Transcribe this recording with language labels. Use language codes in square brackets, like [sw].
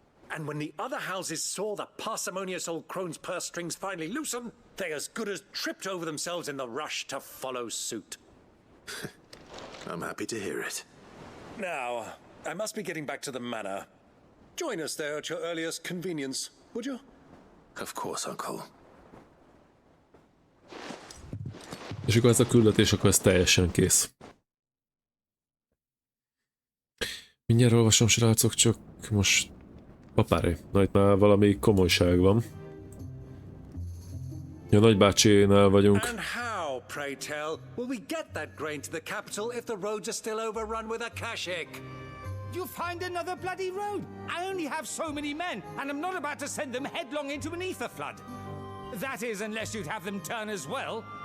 [en] And when the other houses saw the parsimonious old crone's purse strings finally loosen, they as good as tripped over themselves in the rush to follow suit. I'm happy to hear it. Now, I must be getting back to the manor. Join us there at your earliest convenience, would you? Of course, Uncle. [hu] És akkor ez a küldetés, akkor ez teljesen kész. Mindjárt olvasom, srácok, csak most... Papáré, na itt már valami komolyság van. Ja, nagybácsinál vagyunk. [en] And how, pray tell, will we get that grain to the capital if the roads are still overrun with akashic? You'll find another bloody road. I only have so many men, and I'm not about to send them headlong into an ether flood. That is, unless you'd have them turn as well.